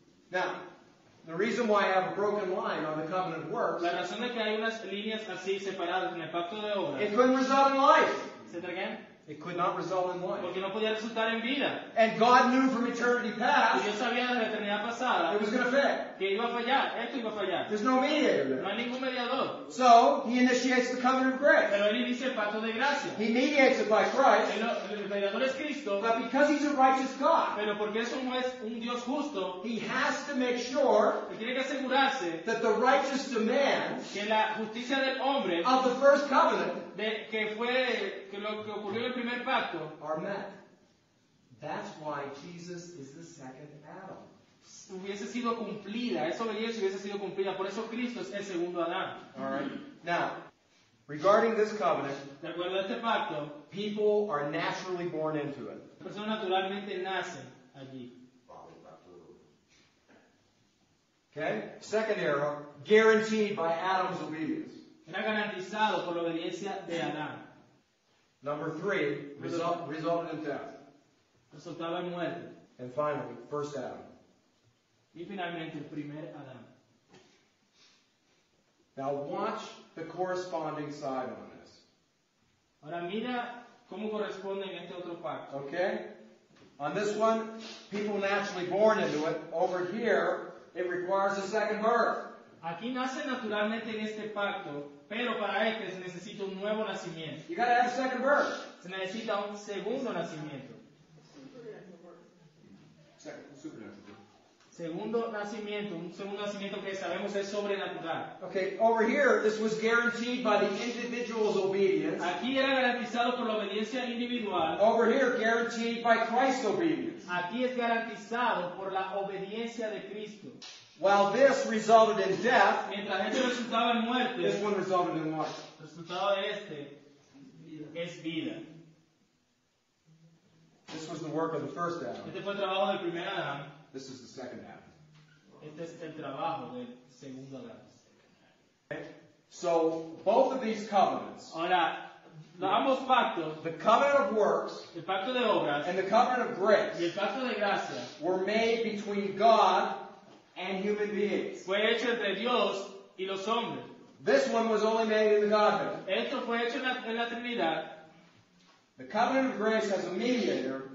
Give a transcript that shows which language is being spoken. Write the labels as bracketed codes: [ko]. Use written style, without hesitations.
[en] Now, the reason why I have a broken line on the covenant of works, [es] La razón de que hay unas líneas así separadas en el pacto de obras, [en] it couldn't result in life. [es] ¿se traen? [en] It could not result in life. [es] Porque no podía resultar en vida. [en] And God knew from eternity [es] Y [en] past [es] Dios sabía desde la eternidad pasada [en] it was going to fail. [es] que iba a fallar, esto iba a fallar. [en] There's no mediator [es] No [en] there. [es] hay ningún mediador. [en] So, He initiates the covenant of grace. [es] Pero Él inicia el pacto de gracia. [en] He mediates it by Christ, [es] El mediador es Cristo, [en] but because He's a righteous God, [es] pero porque es un Dios justo, [en] He has to make sure [es] Él tiene que asegurarse [en] that the righteous demands [es] que la justicia del hombre, [en] of the first covenant [es] que lo que ocurrió en el primer pacto, [en] are met. That's why Jesus is the second Adam. [es] hubiese sido cumplida, esa obediencia hubiese sido cumplida. Por eso Cristo es el segundo Adán. [en] All right. Now, regarding this covenant, [es] De acuerdo a este pacto, [en] people are naturally born into it. [es] las personas naturalmente nacen allí. [en] Okay? Second arrow, guaranteed by Adam's obedience. [es] Era garantizado por la obediencia de Adán. [en] Number 3, resulted in death. [es] Resultaba en muerte. [en] And finally, first Adam. [es] Y finalmente el primer Adán. [en] Now watch the corresponding side on this. [es] Ahora mira cómo corresponde en este otro pacto. [en] Okay? On this one, people naturally born into it. Over here, it requires a second birth. [es] Aquí nace naturalmente en este pacto, pero para este se necesita un nuevo nacimiento. [en] You gotta have a second birth. [es] Se necesita un segundo nacimiento. [en] Second, supernatural. [es] Segundo nacimiento, un segundo nacimiento que sabemos es sobrenatural. [en] Okay, over here, this was guaranteed by the individual's obedience. [es] Aquí era garantizado por la obediencia individual. [en] Over here, guaranteed by Christ's obedience. [es] Aquí es garantizado por la obediencia de Cristo. [en] While this resulted in death, [es] Mientras este resultaba en [en] this [es] muerte, [en] one resulted in life. [es] el resultado de este es vida. [en] This was the work of the first Adam. [es] Este fue el trabajo del primer Adán. [en] This is the second Adam. [es] Este es el trabajo del segundo Adán. [en] Okay? So, both of these covenants, [es] Ahora, ambos pactos, [en] the covenant of works [es] el pacto de obras [en] and the covenant of grace, [es] y el pacto de gracia, [en] were made between God and human beings. [es] fue hecho entre Dios y los hombres. [en] This one was only made in the Godhead. [es] Esto fue hecho en la Trinidad. [en] The covenant of grace has a mediator,